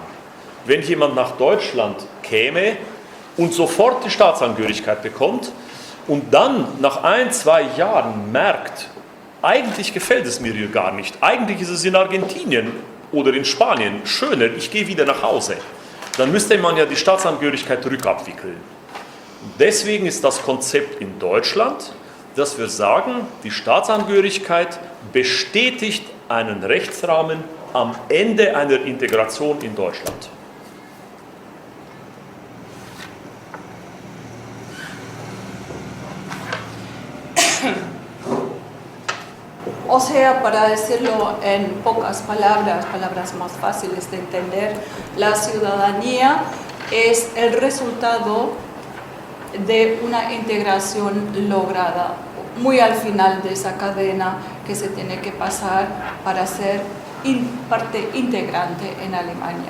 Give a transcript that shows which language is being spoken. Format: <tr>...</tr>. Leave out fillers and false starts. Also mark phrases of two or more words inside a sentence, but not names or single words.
<de>Wenn jemand nach Deutschland käme und sofort die Staatsangehörigkeit bekommt und dann nach 1-2 Jahren merkt, eigentlich gefällt es mir hier gar nicht, eigentlich ist es in Argentinien oder in Spanien schöner, ich gehe wieder nach Hause, dann müsste man ja die Staatsangehörigkeit rückabwickeln. Deswegen ist das Konzept in Deutschland, dass wir sagen, die Staatsangehörigkeit bestätigt einen Rechtsrahmen am Ende einer Integration in Deutschland.</de> <es>O sea, para decirlo en pocas palabras, palabras más fáciles de entender, la ciudadanía es el resultado de una integración lograda, muy al final de esa cadena que se tiene que pasar para ser parte integrante en Alemania.</es>